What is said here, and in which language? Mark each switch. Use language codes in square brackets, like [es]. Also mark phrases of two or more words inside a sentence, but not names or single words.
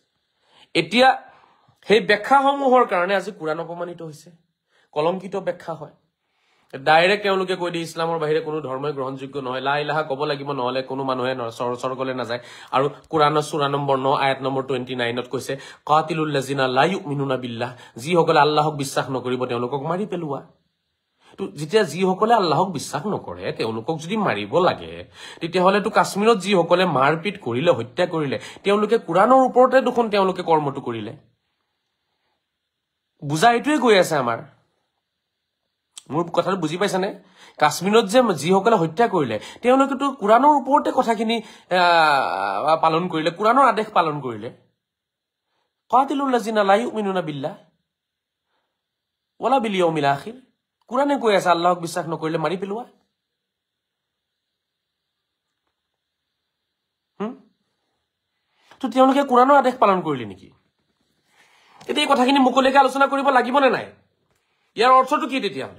[as] এতিয়া সেই ব্যাখ্যাসমূহৰ কাৰণে আজি কোৰাণ অপমানিত হৈছে, কলংকিত ব্যাখ্যা হয়। ডাইৰেক্ট তেওঁলোকে কৈ দিয়ে ইছলামৰ বাহিৰে কোনো ধৰ্মই গ্ৰহণযোগ্য নহয়, [ar] لَا إِلَٰهَ [as] ক'ব লাগিব, নহলে কোনো মানুহে স্বৰ্গলৈ নাযায়। আৰু কোৰাণৰ সূৰা নম্বৰ 9 আয়াত নম্বৰ 29ত কৈছে [ar] قَاتِلُوا الَّذِينَ لَا يُؤْمِنُونَ بِاللَّهِ, [as] যিসকলে আল্লাহক বিশ্বাস নকৰিব তেওঁলোকক মাৰি পেলোৱা। তো যেতিয়া যিসকলে আল্লাহক বিশ্বাস নকৰে তেওঁলোকক যদি মাৰিব লাগে, তেতিয়াহ'লেতো কাশ্মীৰত যিসকলে মাৰপিট কৰিলে, হত্যা কৰিলে, তেওঁলোকে কোৰাণৰ ওপৰতে দেখোন তেওঁলোকে কৰ্মটো কৰিলে। বুজা এইটোৱে গৈ আছে আমাৰ। মোৰ কথাটো বুজি পাইছানে? কাশ্মীৰত যে যিসকলে হত্যা কৰিলে তেওঁলোকেতো কোৰাণৰ ওপৰতে কথাখিনি পালন কৰিলে, কোৰাণৰ আদেশ পালন কৰিলে। [ar] قَاتِلُوا الَّذِينَ لَا يُؤْمِنُونَ بِاللَّهِ وَلَا بِالْيَوْمِ الْآخِرِ, [as] কোৰাণে কৈ আছে আল্লাহক বিশ্বাস নকৰিলে মাৰি পেলোৱা। তো তেওঁলোকে কোৰাণৰ আদেশ পালন কৰিলে নেকি? এতিয়া এই কথাখিনি মুকলিকে আলোচনা কৰিব লাগিব নে নাই? ইয়াৰ অৰ্থটো কি তেতিয়াহ'লে?